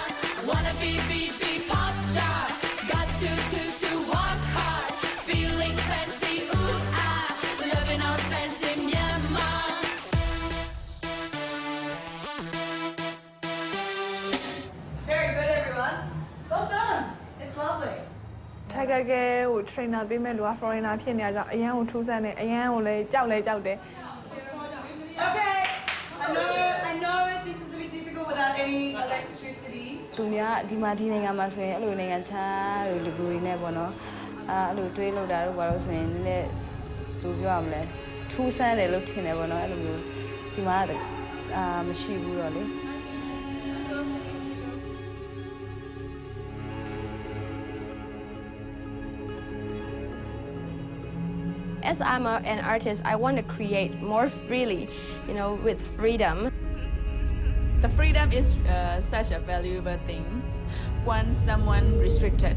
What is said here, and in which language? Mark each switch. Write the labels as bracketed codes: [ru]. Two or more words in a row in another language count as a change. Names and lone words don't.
[en] Wanna be pop star. Got to walk hard. Feeling fancy, ooh ah. Living on fancy Myanmar. Very good, everyone. Well done. It's lovely. [my] Tiger ကဟို trainer ပေးမဲ့လူက foreigner ဖြစ်နေကြအရန်ကိုထူးဆန်းတယ်အရန်ကိုလည်းကြောက်တယ် [en] Okay. I know this is a bit difficult without any electricity. [my] သူများဒီမှာဒီနိုင်ငံမှာဆိုရင်အဲ့လိုနိုင်ငံခြားလိုလူတွေနဲ့ပေါ့နော်အဲ့လိုတွေးလောက်တာတို့ဘာလို့ဆိုရင်လည်းဘယ်လိုပြောရမလဲထူးဆန်းတယ်လို့ထင်တယ်ပေါ့နော်အဲ့လိုမျိုးဒီမှာမရှိဘူးတော့လေ [en] As I'm an artist, I want to create more freely, with freedom. The freedom is such a valuable thing once someone restricted.